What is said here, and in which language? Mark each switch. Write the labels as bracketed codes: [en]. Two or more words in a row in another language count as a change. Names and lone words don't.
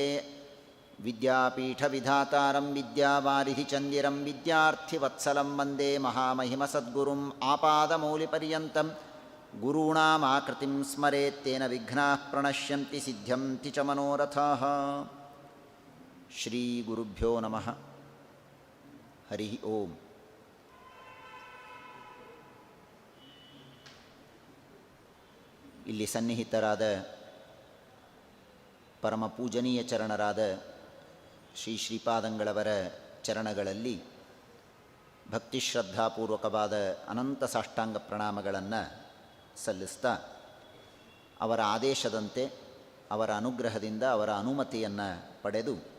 [sa] ವಿದ್ಯಾಪೀಠವಿಧಾತಾರಂ ವಿದ್ಯಾವಾರಿಧಿಚಂದಿರಂ ವಿದ್ಯಾರ್ಥಿವತ್ಸಲಂ ವಂದೇ ಮಹಾಮಹಿಮಸದ್ಗುರುಂ ಆಪಾದಮೌಲಿಪರ್ಯಂತಂ ಗುರುಣಾಮಾಕೃತಿಂ ಸ್ಮರೇತ್ತೇನ ವಿಘ್ನಾಃ ಪ್ರಣಶ್ಯಂತಿ ಸಿದ್ಧ್ಯಂತಿ ಚ ಮನೋರಥಾಃ. ಶ್ರೀಗುರುಭ್ಯೋ ನಮಃ. ಹರಿ ಓಂ. [kn] ಇಲ್ಲಿ ಸನ್ನಿಹಿತರಾದ ಪರಮ ಪೂಜನೀಯ ಚರಣರಾದ ಶ್ರೀ ಶ್ರೀಪಾದಂಗಳವರ ಚರಣಗಳಲ್ಲಿ ಭಕ್ತಿಶ್ರದ್ಧಾಪೂರ್ವಕವಾದ ಅನಂತ ಸಾಷ್ಟಾಂಗ ಪ್ರಣಾಮಗಳನ್ನು ಸಲ್ಲಿಸ್ತಾ, ಅವರ ಆದೇಶದಂತೆ ಅವರ ಅನುಗ್ರಹದಿಂದ ಅವರ ಅನುಮತಿಯನ್ನು ಪಡೆದು